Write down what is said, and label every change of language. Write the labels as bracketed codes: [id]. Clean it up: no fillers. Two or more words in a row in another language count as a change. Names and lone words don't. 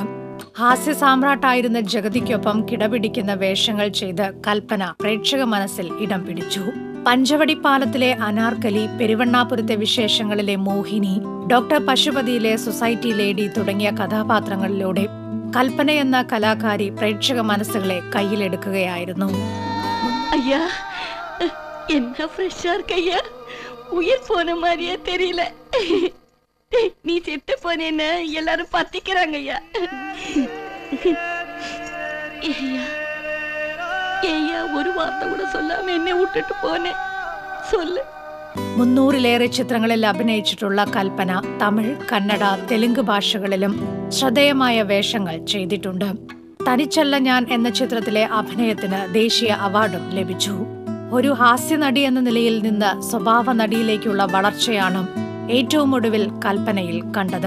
[ml] ഹാസ്യ സാമ്രാട്ടായിരുന്ന ജഗതിക്കൊപ്പം കിടപിടിക്കുന്ന വേഷങ്ങൾ ചെയ്ത് കൽപ്പന പ്രേക്ഷക മനസ്സിൽ ഇടം പിടിച്ചു. പഞ്ചവടിപ്പാലത്തിലെ അനാർക്കലി, പെരുവണ്ണാപുരത്തെ വിശേഷങ്ങളിലെ മോഹിനി, ഡോക്ടർ പശുപതിയിലെ സൊസൈറ്റി ലേഡി തുടങ്ങിയ കഥാപാത്രങ്ങളിലൂടെ കൽപ്പന എന്ന കലാകാരി പ്രേക്ഷക മനസ്സുകളെ കയ്യിലെടുക്കുകയായിരുന്നു. [ta] ஐயா என்ன ஃப்ரெஷ்ஷா இருக்கையா, உயிர் போன மாதிரியே தெரியல. நீ செத்து போனேன்னு எல்லாரும் பத்திக்கிறாங்க ஐயா. ஏய்யா ஒரு வார்த்தை கூட சொல்லாம என்னை விட்டுட்டு போன சொல்லு. [ml] 300-ലേറെ ചിത്രങ്ങളിൽ അഭിനയിച്ചിട്ടുള്ള കൽപ്പന തമിഴ്, കന്നഡ, തെലുങ്ക് ഭാഷകളിലും ശ്രദ്ധേയമായ വേഷങ്ങൾ ചെയ്തിട്ടുണ്ട്. തനിച്ചല്ല ഞാൻ എന്ന ചിത്രത്തിലെ അഭിനയത്തിന് ദേശീയ അവാർഡും ലഭിച്ചു. ഒരു ഹാസ്യനടി എന്ന നിലയിൽ നിന്ന് സ്വഭാവ നടിയിലേക്കുള്ള വളർച്ചയാണ് ഏറ്റവും ഒടുവിൽ കൽപ്പനയിൽ കണ്ടത്.